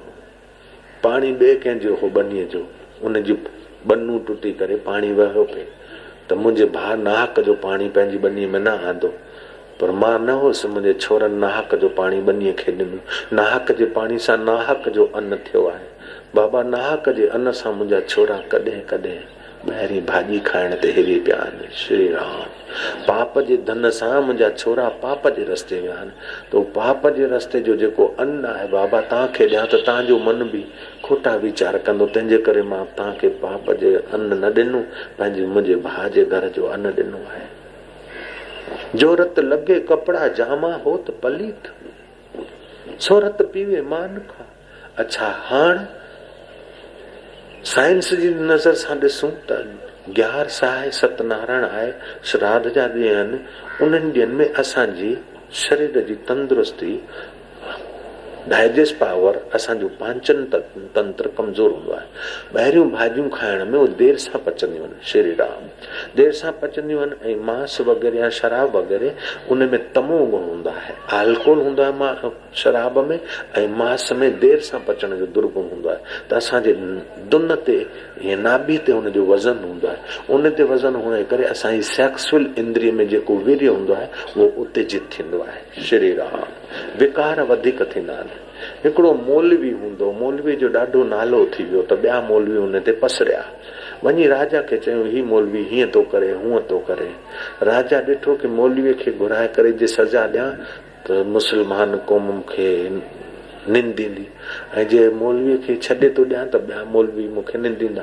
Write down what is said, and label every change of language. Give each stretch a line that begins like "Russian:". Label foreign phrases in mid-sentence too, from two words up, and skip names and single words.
Sindhi: पाणी ॿिए कंहिंजो हो बनीअ जो, उनजी बन्नू टुटी करे पाणी वहियो पिए, त मुंहिंजे भाउ नाहक जो पाणी पंहिंजी बनीअ में न आंदो, पर मां न हुउसि, मुंहिंजे छोरनि नाहक जो पाणी बनीअ खे ॾिनो। नाहक जे पाणी सां नाहक जो अन्न थियो आहे। बाबा नाहक जे अन्न सां मुंहिंजा छोरा कॾहिं कॾहिं ॿाहिरीं भाॼी खाइण ते हिरी पिया आहिनि। श्री राम, पाप जे धन सां मुंहिंजा छोरा पाप जे रस्ते विया आहिनि। तो पाप जे रस्ते जो जेको अन्न आहे बाबा तव्हांखे ॾियां त तव्हांजो मन बि खोटा वीचार कंदो, तंहिंजे करे मां तव्हांखे पाप जे अन्न न ॾिनो, पंहिंजे मुंहिंजे भाउ जे घर जो अन्न ॾिनो आहे।
Punjabi: ਜੋ ਰਤ ਲਗੇ ਕਪੜਾ ਜਾਮਾ ਹੋ ਤ ਪਲੀਤ, ਸੋ ਰਤ ਪੀਵੇ ਮਾਨ ਖਾ।
Sindhi: अच्छा, हाण साइंस जी नज़र सां ॾिसूं त 11 आहे, सतनारायण आहे, श्राद्ध जा ॾींहं आहिनि। उन्हनि ॾींहंनि में असांजी शरीर जी तंदुरुस्ती,
English: digest power,
Sindhi: असांजो पाचन तंत्र कमज़ोर हूंदो आहे। ॿाहिरियूं भाॼियूं खाइण में उहे देरि सां पचंदियूं आहिनि। श्री राम, देरि सां पचंदियूं आहिनि। ऐं मांस वग़ैरह या शराब वग़ैरह उन में तमो गुण हूंदो आहे, अल्कोहल हूंदो आहे शराब में, ऐं मांस में देरि सां पचण जो दुर्गुण हूंदो आहे। त असांजे दुन ते या नाभि ते हुनजो वज़न हूंदो आहे। उन ते वज़न हुअण जे करे असांजी सेक्सुअल इंद्रिय में जेको वीर्य हूंदो आहे उहो उत्तेजित थींदो आहे। श्री राम, विकार वधीक थींदा आहिनि। हिकिड़ो मौलवी हूंदो, मौलवी जो ॾाढो नालो थी वियो, त ॿिया मौलवी हुन ते पसरिया। वञी राजा खे चयूं, ही मौलवी हीअं थो करे, हूअं थो करे। राजा ॾिठो कि मौलवीअ खे घुराए करे जे सज़ा ॾियां त मुस्लमान क़ौम खे निंदींदी, ऐं जे मौलवीअ खे छॾे थो ॾियां त ॿिया मौलवी मूंखे निंदींदा।